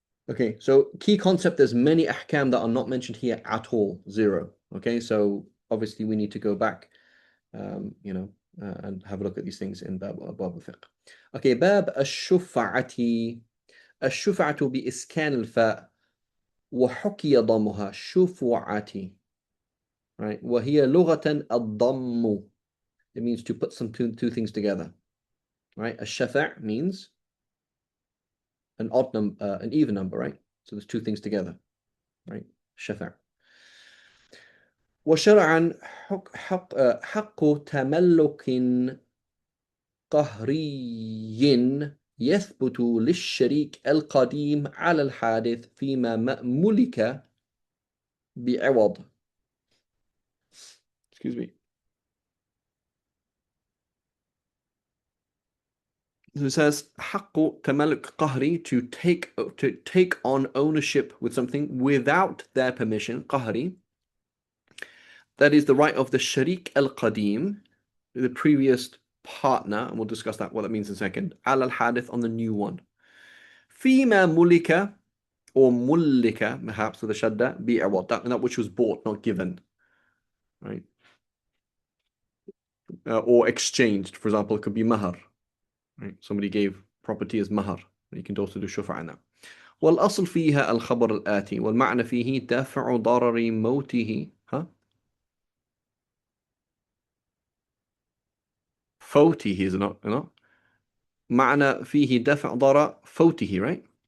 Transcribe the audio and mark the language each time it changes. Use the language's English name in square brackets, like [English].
[English] Okay, so key concept, there's many ahkam that are not mentioned here at all, zero. Okay, so obviously we need to go back, and have a look at these things in Bab al-Fiqh. Okay, Bab al-Shufa'ati. [Arabic] الشفعة بإسكان الفاء وحكي ضمها شفعة, [English] right? [Arabic] وهي لغة الضم. [English] It means to put some two things together, right? الشفع means an odd number, an even number, right? So there's two things together, right? [Arabic] شفع. وشرعا حق تملك قهري يثبت للشريك القديم على الحادث فيما ملك بعوض. [English] Excuse me. So it says [Arabic] حق تملك قهري, [English] to take on ownership with something without their permission. قهري, that is the right of the sharik al-qadim, the previous partner, and we'll discuss what that means in a second. [Arabic] على الحادث, [English] on the new one. [Arabic] فيما ملك, [English] or ملك perhaps with a shadda, بعوض, that which was bought, not given, right? Or exchanged. For example, it could be mahar, right? Somebody gave property as mahar. You can also do shufa on that. [Arabic] والأصل فيها الخبر الآتي والمعنى فيه دفع ضرر موته. ها؟ فوته [English] is not. [Arabic] معنى فيه دفع ضرر فوته, [English] right?